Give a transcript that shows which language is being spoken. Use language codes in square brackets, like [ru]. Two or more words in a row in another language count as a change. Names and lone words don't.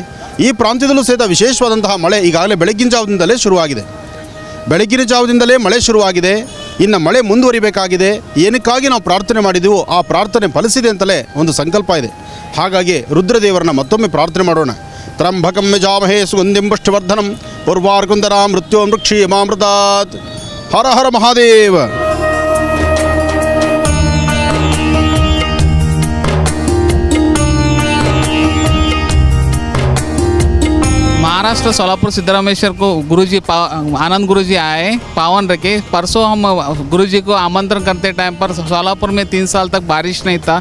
[kn] ಈ ಪ್ರಾಂತ್ಯದಲ್ಲೂ ಸಹಿತ ವಿಶೇಷವಾದಂತಹ ಮಳೆ ಈಗಾಗಲೇ ಬೆಳಗ್ಗಿನ ಜಾವದಿಂದಲೇ ಶುರುವಾಗಿದೆ. ಬೆಳಗ್ಗಿನ ಜಾವದಿಂದಲೇ ಮಳೆ ಶುರುವಾಗಿದೆ. ಇನ್ನು ಮಳೆ ಮುಂದುವರಿಬೇಕಾಗಿದೆ. ಏನಕ್ಕಾಗಿ ನಾವು ಪ್ರಾರ್ಥನೆ ಮಾಡಿದೆವೋ ಆ ಪ್ರಾರ್ಥನೆ ಫಲಿಸಿದೆ ಅಂತಲೇ ಒಂದು ಸಂಕಲ್ಪ ಇದೆ. ಹಾಗಾಗಿ ರುದ್ರದೇವರನ್ನ ಮತ್ತೊಮ್ಮೆ ಪ್ರಾರ್ಥನೆ ಮಾಡೋಣ. [sa] ತ್ರಂಬಕಂ ಯಜಾಮಹೇ ಸುಗಂಧಿಂ ಪುಷ್ಟಿವರ್ಧನಂ ಪೂರ್ವಾರ್ಕುಂದರಾ ಮೃತ್ಯೋ ಮೃಕ್ಷೀಯಮಾಮೃತಾತ್. [kn] ಹರ ಹರ ಮಹಾದೇವ. [hi] महाराष्ट्र सोलापुर सिद्धरामेश्वर को गुरुजी आनंद गुरुजी आए, पावन रखे. परसों हम गुरुजी को आमंत्रण करते टाइम पर सोलापुर में 3 साल तक बारिश नहीं था.